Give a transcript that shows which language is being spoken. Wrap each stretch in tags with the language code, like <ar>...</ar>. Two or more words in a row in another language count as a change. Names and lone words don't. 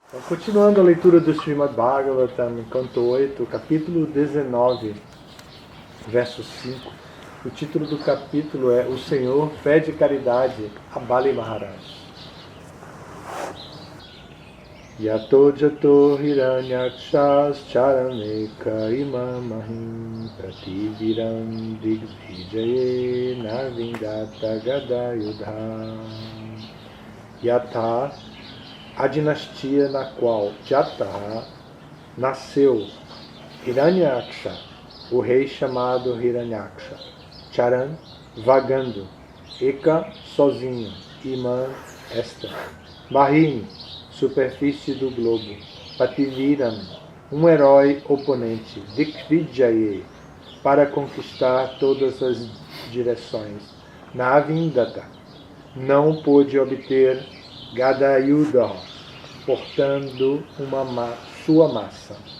<pt>Então, continuando a leitura do Srimad Bhagavatam, canto 8, capítulo 19, verso 5. O título do capítulo é O Senhor pede caridade a Bali Maharaj.</pt> <sa>यतो जातो हिरण्याक्षश् चरमेक इमां महीं प्रतिवीरं दिग्विजये नार्विन्दत गदायुधः. Yatha,</sa> <pt>a dinastia na qual Jata nasceu Hiranyaksha, o rei chamado Hiranyaksha, Charan, vagando, Eka, sozinho, Iman, esta, Mahim, superfície do globo, Pativiram, um herói oponente, Dikvijaye, para conquistar todas as direções, Navindata, não pôde obter Gadayudha, portando sua massa.</pt>